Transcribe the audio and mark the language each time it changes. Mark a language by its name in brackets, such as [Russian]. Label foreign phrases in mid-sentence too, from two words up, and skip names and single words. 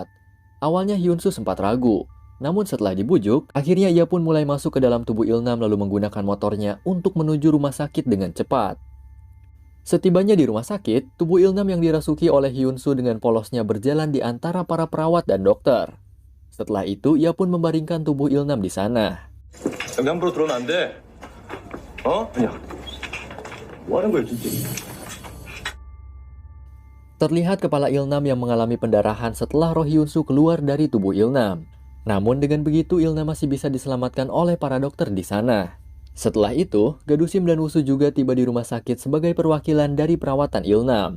[Indonesian] Awalnya Hyunsu sempat ragu, namun setelah dibujuk, akhirnya ia pun mulai masuk ke dalam tubuh Ilnam lalu menggunakan motornya untuk menuju rumah sakit dengan cepat. Setibanya di rumah sakit, tubuh Ilnam yang dirasuki oleh Hyunsu dengan polosnya berjalan di antara para perawat dan dokter. Setelah itu, ia pun membaringkan tubuh Ilnam di sana. [Korean] 여기 함부로 들어오면 안 돼. 어? 아니야. 뭐 하는 거야, 진짜? [Indonesian] Terlihat kepala Ilnam yang mengalami pendarahan setelah roh Hyunsu keluar dari tubuh Ilnam. Namun dengan begitu, Ilnam masih bisa diselamatkan oleh para dokter di sana. Setelah itu, Gadusim dan Wusu juga tiba di rumah sakit sebagai perwakilan dari perawatan Ilnam.